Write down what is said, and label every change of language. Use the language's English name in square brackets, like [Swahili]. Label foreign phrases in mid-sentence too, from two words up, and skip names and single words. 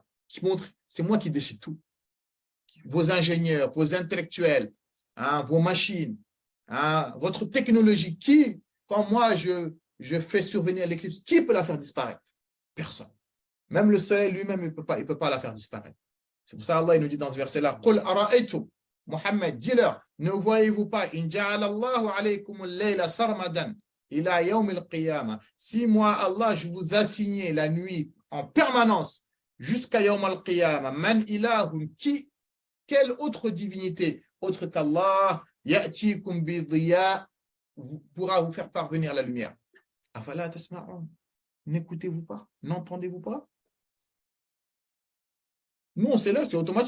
[French] Qui montre, c'est moi qui décide tout. Vos ingénieurs, vos intellectuels, vos machines, votre technologie, quand moi je fais survenir l'éclipse, qui peut la faire disparaître? Personne. Même le soleil lui-même, il peut pas la faire disparaître. C'est pour ça Allah il nous dit dans ce verset-là, [Arabic] قل أرأيتم, [French] Mohammed, dis-leur, ne voyez-vous pas, [Arabic] إن جعل الله عليكم الليل سرمدا إلى يوم القيامة. [French] Si moi, Allah, je vous assignais la nuit en permanence jusqu'à [Arabic] يوم القيامة, من إله, [French] quelle autre divinité autre qu'Allah, [Arabic] يأتيكم بضياء, [French] pourra vous faire parvenir la lumière. [Arabic] أفلا تسمعون. [French] N'écoutez-vous pas? N'entendez-vous pas? Nous, on se lève, c'est automatique.